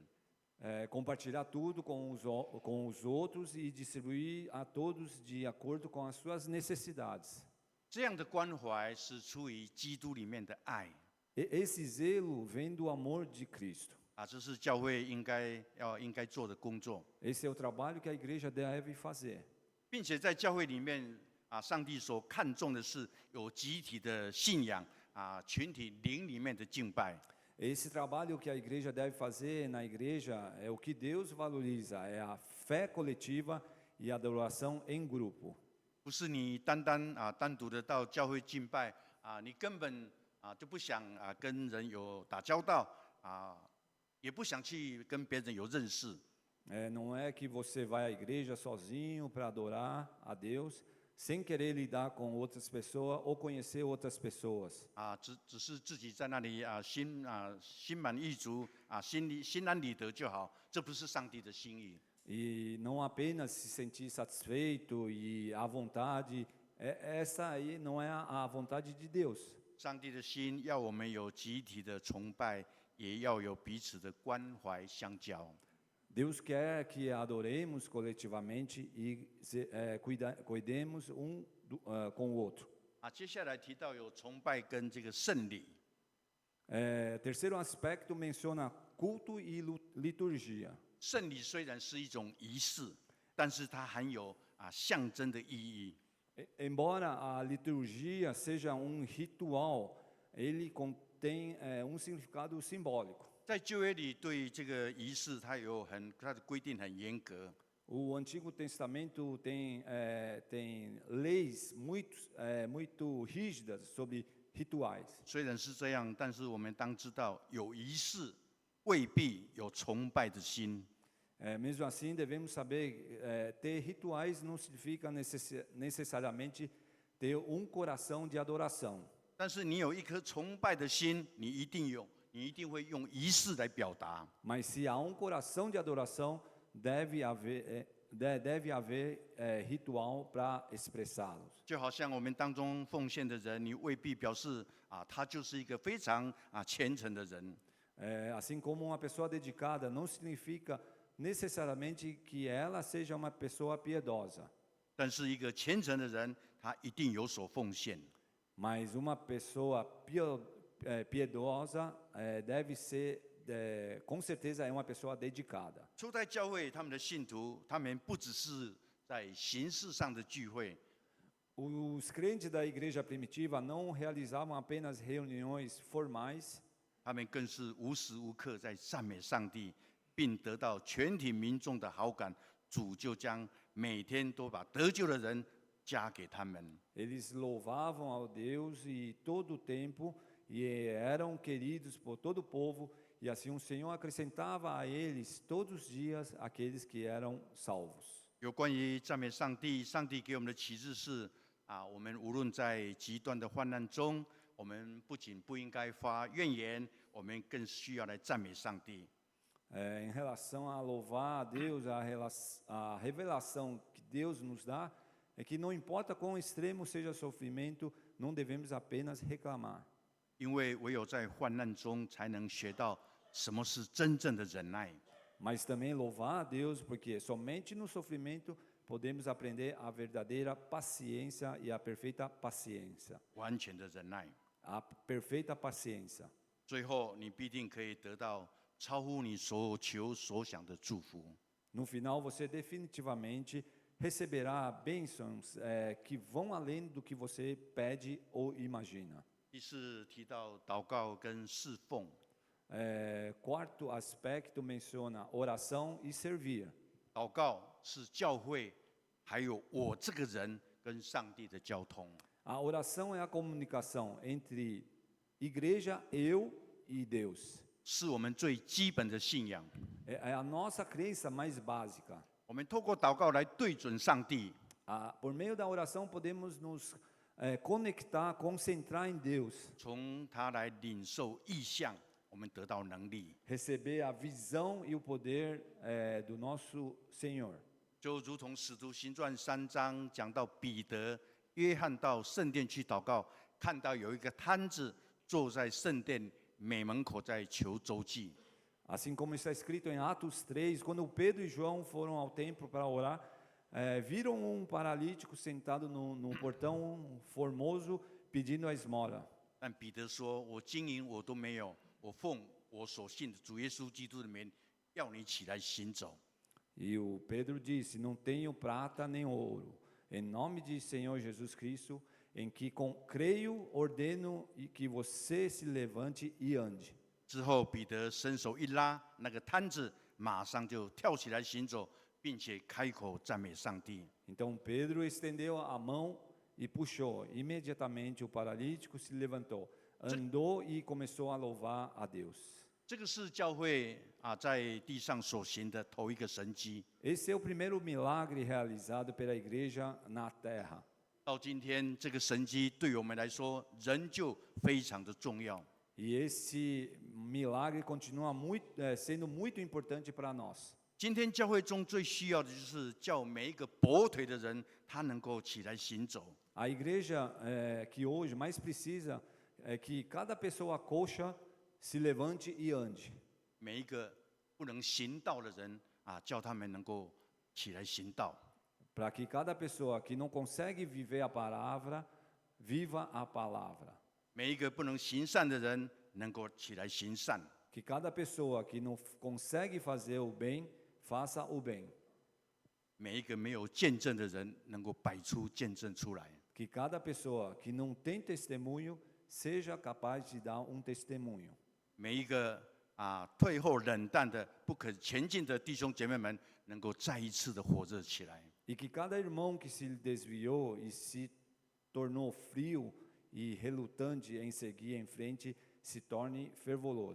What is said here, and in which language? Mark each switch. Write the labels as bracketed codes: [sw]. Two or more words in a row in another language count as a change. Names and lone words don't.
[pt] Compartilhar tudo com os outros e distribuir a todos de acordo com as suas necessidades. [zh] 这样的关怀是出于基督里面的爱。 [pt] Esse zelo vem do amor de Cristo. [zh] 这是教会应该做的工作。 [pt] Esse é o trabalho que a igreja deve fazer. [zh] 并且在教会里面上帝所看重的是有集体的信仰群体灵里面的敬拜。 [pt] Esse trabalho que a igreja deve fazer na igreja é o que Deus valoriza, é a fé coletiva e a adoração em grupo. [zh] 不是你单独的到教会敬拜你根本就不想跟人有打交道也不想去跟别人有认识。 [pt] Não é que você vai à igreja sozinho para adorar a Deus, sem querer lidar com outras pessoas ou conhecer outras pessoas. [zh] 只是自己在那里心满意足心安理得就好，这不是上帝的心意。 [pt] E não apenas se sentir satisfeito e à vontade, essa aí não é a vontade de Deus. [zh] 上帝的心要我们有集体的崇拜，也要有彼此的关怀相交。 [pt] Deus quer que adoremos coletivamente e cuidemos com o outro. [zh] 接下来提到有崇拜跟这个圣礼。 [pt] Terceiro aspecto menciona culto e liturgia. [zh] 圣礼虽然是一种仪式，但是它含有象征的意义。 [pt] Embora a liturgia seja ritual, ele contém significado simbólico. [zh] 在旧约里，对这个仪式，它的规定很严格。 [pt] O Antigo Testamento tem leis muito rígidas sobre rituais. [zh] 虽然是这样，但是我们当知道，有仪式未必有崇拜的心。 [pt] Mesmo assim, devemos saber ter rituais não significa necessariamente ter coração de adoração. [zh] 但是你有一颗崇拜的心，你一定会用仪式来表达。 [pt] Mas se há coração de adoração, deve haver ritual para expressá-los. [zh] 就好像我们当中奉献的人，你未必表示他就是一个非常虔诚的人。 [pt] Assim como uma pessoa dedicada não significa necessariamente que ela seja uma pessoa piedosa. [zh] 但是一个虔诚的人，他一定有所奉献。 [pt] Mas uma pessoa piedosa deve ser, com certeza, é uma pessoa dedicada. [zh] 初代教会他们的信徒，他们不只是在形式上的聚会。 [pt] Os crentes da igreja primitiva não realizavam apenas reuniões formais. [zh] 他们更是无时无刻在赞美上帝，并得到全体民众的好感。主就将每天都把得救的人加给他们。 [pt] Eles louvavam ao Deus e todo o tempo e eram queridos por todo o povo, e assim o Senhor acrescentava a eles todos os dias aqueles que eram salvos. [zh] 有关于赞美上帝，上帝给我们的启示是我们无论在极端的患难中，我们不仅不应该发怨言，我们更需要来赞美上帝。 [pt] Em relação a louvar a Deus, a revelação que Deus nos dá é que não importa quão extremo seja o sofrimento, não devemos apenas reclamar. [zh] 因为唯有在患难中，才能学到什么是真正的忍耐。 [pt] Mas também louvar a Deus, porque somente no sofrimento podemos aprender a verdadeira paciência e a perfeita paciência. [zh] 完全的忍耐。 [pt] A perfeita paciência. [zh] 最后，你必定可以得到超乎你所求所想的祝福。 [pt] No final, você definitivamente receberá bênçãos que vão além do que você pede ou imagina. [zh] 第四提到祷告跟侍奉。 [pt] Quarto aspecto menciona oração e servir. [zh] 祷告是教会还有我这个人跟上帝的交通。 [pt] A oração é a comunicação entre igreja, eu e Deus. [zh] 是我们最基本的信仰。 [pt] É a nossa crença mais básica. [zh] 我们透过祷告来对准上帝。 [pt] Por meio da oração podemos nos conectar, concentrar em Deus. [zh] 从他来领受意象，我们得到能力。 [pt] Receber a visão e o poder do nosso Senhor. [zh] 就如同使徒行传3章讲到彼得、约翰到圣殿去祷告，看到有一个摊子坐在圣殿美门口在求周济。 [pt] Assim como está escrito em Atos 3, quando Pedro e João foram ao templo para orar, viram paralítico sentado no portão formoso pedindo a esmola. [zh] 但彼得说：“我金银我都没有，我奉我所信的主耶稣基督的名，要你起来行走。” [pt] E o Pedro disse: Não tenho prata nem ouro. Em nome de Senhor Jesus Cristo, em que creio, ordeno e que você se levante e ande. [zh] 之后，彼得伸手一拉，那个摊子马上就跳起来行走，并并且开口赞美上帝。 [pt] Então Pedro estendeu a mão e puxou. Imediatamente o paralítico se levantou, andou e começou a louvar a Deus. [zh] 这个是教会在地上所行的头一个神迹。 [pt] Esse é o primeiro milagre realizado pela igreja na terra. [zh] 到今天，这个神迹对我们来说仍旧非常的重要。 [pt] E esse milagre continua sendo muito importante para nós. [zh] 今天教会中最需要的就是叫每一个跛腿的人，他能够起来行走。 [pt] A igreja que hoje mais precisa é que cada pessoa coxa se levante e ande. [zh] 每一个不能行道的人叫他们能够起来行道。 [pt] Para que cada pessoa que não consegue viver a palavra, viva a palavra. [zh] 每一个不能行善的人能够起来行善。 [pt] Que cada pessoa que não consegue fazer o bem, faça o bem. [zh] 每一个没有见证的人能够摆出见证出来。 [pt] Que cada pessoa que não tem testemunho, seja capaz de dar um testemunho. [zh] 每一个退后冷淡的、不可前进的弟兄姐妹们，能够再一次的火热起来。 [pt] E que cada irmão que se desviou e se tornou frio e relutante em seguir em frente, se torne fervoroso.